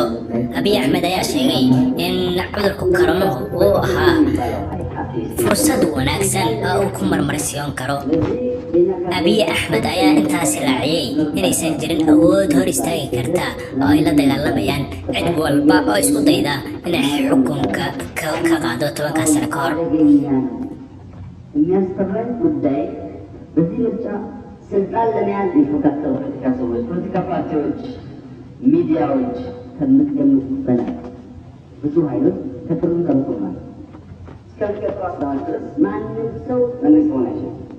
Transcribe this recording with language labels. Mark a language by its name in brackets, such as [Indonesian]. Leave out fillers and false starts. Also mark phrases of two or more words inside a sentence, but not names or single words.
[Somali] Abiy Ahmed ayaa sheegay in cudurku koronuhu uu ahaa fursad wanaagsan oo uu ku marmarsiyon karo. Abiy Ahmed ayaa intaasi raaciyay inaysan jirin awood hor istaagi karta oo ay la dagaalamayaan cid walba oo isku dayda inay xukunka ka qaado 10 sano ka hor. [Amharic] የሚያስፈራኝ ጉዳይ በዚህ ምርጫ ስልጣን ለመያዝ የሚፎካከሩ ፖለቲካ ፓርቲዎች፣ ሚዲያዎች ከምትገምቱት በላይ ብዙ ኃይሎች ከክልሉ ተምቶናል። እስከሚቀጥለው 11 ድረስ ማንም ሰው መንግስት ሆነ አይችልም።